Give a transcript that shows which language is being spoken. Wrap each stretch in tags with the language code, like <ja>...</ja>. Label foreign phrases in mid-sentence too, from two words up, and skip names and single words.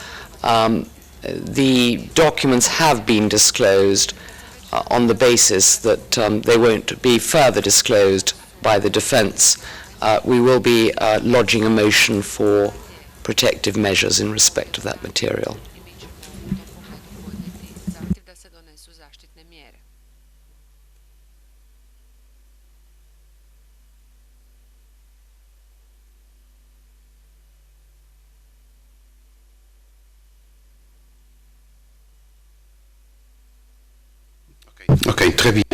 <en>The documents have been disclosed on the basis that they won't be further disclosed by the defence. We will be lodging a motion for protective measures in respect of that material.</en> <bs>Zahtjev da se donesu zaštitne mjere.</bs> <fr>Okay, très bien.</fr>